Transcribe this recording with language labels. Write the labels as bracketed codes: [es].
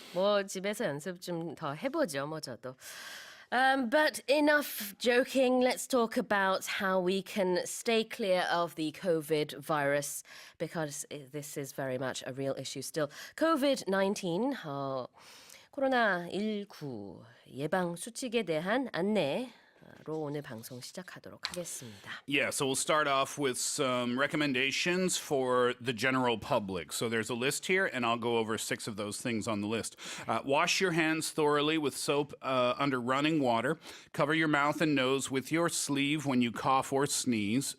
[ko] 뭐 집에서 연습 좀 더 해보죠, 뭐 저도. [en] But enough joking. Let's talk about how we can stay clear of the COVID virus because this is very much a real issue still. [ko] COVID-19, 코로나19 예방 수칙에 대한 안내. 로 오늘 방송 시작하도록 하겠습니다. [en] Yeah, so we'll start off with some recommendations for the general public. So there's a list here, and I'll go over 6 of those things on the list. Wash your hands thoroughly with soap under running water. Cover your mouth and nose with your sleeve when you cough or sneeze.